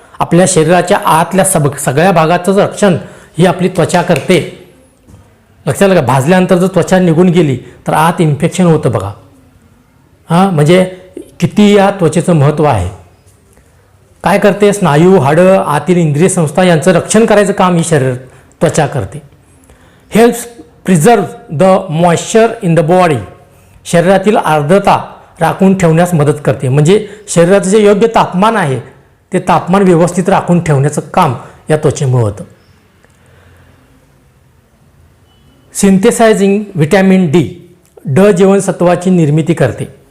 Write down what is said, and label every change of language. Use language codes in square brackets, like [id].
[mr] आपल्या शरीराच्या आतल्या सगळ्या भागाचं रक्षण ही आपली त्वचा करते. लक्षात आलं का? भाजल्यानंतर जर त्वचा निघून गेली तर आत इन्फेक्शन होतं बघा. म्हणजे किती या त्वचेचं महत्त्व आहे. काय करते? स्नायू, हाडं, आतील इंद्रिय संस्था यांचं रक्षण करायचं काम ही त्वचा करते. [en] Helps preserve the moisture in the body. [mr] शरीरातील आर्द्रता राखून ठेवण्यास मदत करते. म्हणजे शरीराचं जे योग्य तापमान आहे ते तापमान व्यवस्थित राखून ठेवण्याचं काम या त्वचेमुळे होतं. [en] Synthesizing vitamin D. [mr] ड जीवनसत्वाची निर्मिती करते.